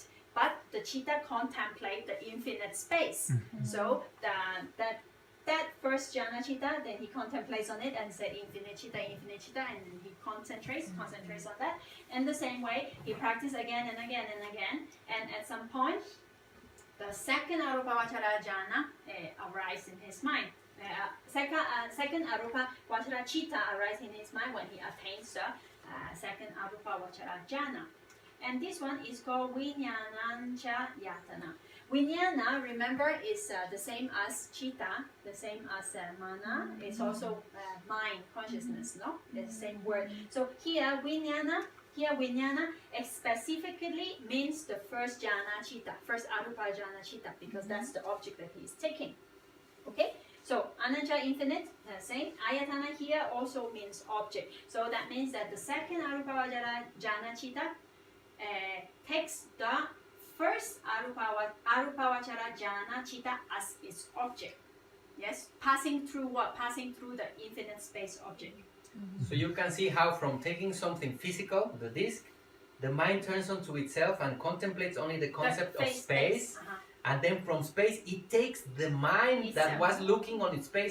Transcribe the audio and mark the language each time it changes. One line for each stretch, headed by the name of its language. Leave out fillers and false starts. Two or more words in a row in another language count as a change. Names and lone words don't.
English: But the chitta contemplate the infinite space. So that first
Pali: jhana chitta,
English: then he contemplates on it and said infinite chitta, and then he concentrates on that. And the same way, he practices again and again and again. And at some point, the second
Pali: arupa vachara jhana
English: arises in his mind. Second
Pali: arupa vachara chitta
English: arises in his mind when he attains the second
Pali: arupa vachara jhana.
English: And this one is called
Pali: Vijnanancha Yatana.
English: Vijnana, remember, is the same as chitta, the same as mana. It's also mind, consciousness, no? It's the same word. So here Vijnana specifically means the first
Pali: jhana chitta,
English: first
Pali: arupa jhana chitta,
English: because that's the object that he is taking. Okay? So Ananja infinite, same. Ayatana here also means object. So that means that the second
Pali: arupa jhana chitta
English: takes the first
Pali: arupa vachara jhana chitta
English: as its object. Yes, passing through what? Passing through the infinite space object. So you can see how from taking something physical, the disc, the mind turns onto itself and contemplates only the concept of space. And then from space, it takes the mind that was looking on its space.